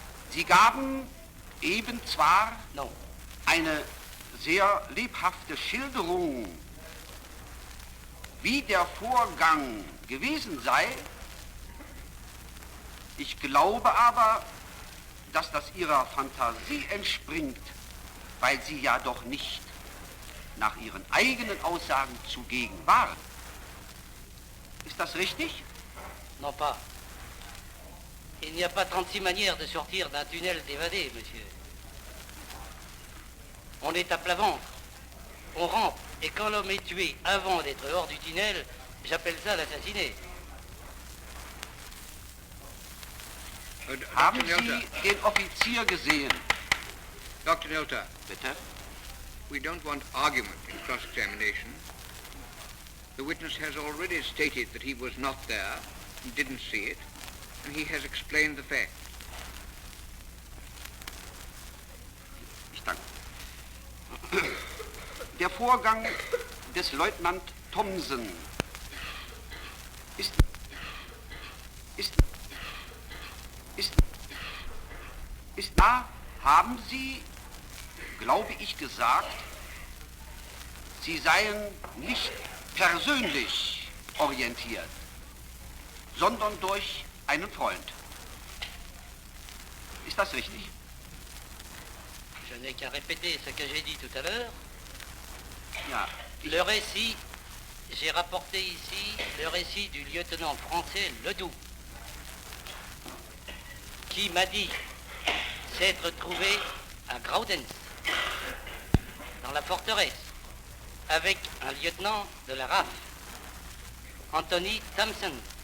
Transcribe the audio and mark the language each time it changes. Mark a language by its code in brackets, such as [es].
[de] Sie gaben eben zwar eine sehr lebhafte Schilderung, wie der Vorgang gewesen sei. Ich glaube aber, dass das Ihrer Fantasie entspringt, weil Sie ja doch nicht nach Ihren eigenen Aussagen zugegen waren. Ist das richtig? [fr] Non pas. Il n'y a pas 36 manières de sortir d'un tunnel d'évadé, monsieur. On est à plat ventre, on rampe, et quand l'homme est tué avant d'être hors du tunnel, j'appelle ça l'assassiné. [de] Haben Sie den Offizier gesehen? [en] Dr. Nelta, [de] Bitte? [en] we don't want argument in cross-examination. The witness has already stated that he was not there, he didn't see it, and he has explained the fact. [de] Ich danke. Der Vorgang des Leutnant Thomsen ist da, haben Sie, glaube ich, gesagt, Sie seien nicht persönlich orientiert, sondern durch einen Freund. Ist das richtig? [fr] Je n'ai qu'à répéter ce que j'ai dit tout à l'heure. [de] Ja. [fr] Le récit, j'ai rapporté ici le récit du lieutenant français Ledoux, qui m'a dit s'être trouvé à Graudenz, dans la forteresse, avec un lieutenant de la RAF, Anthony Thompson.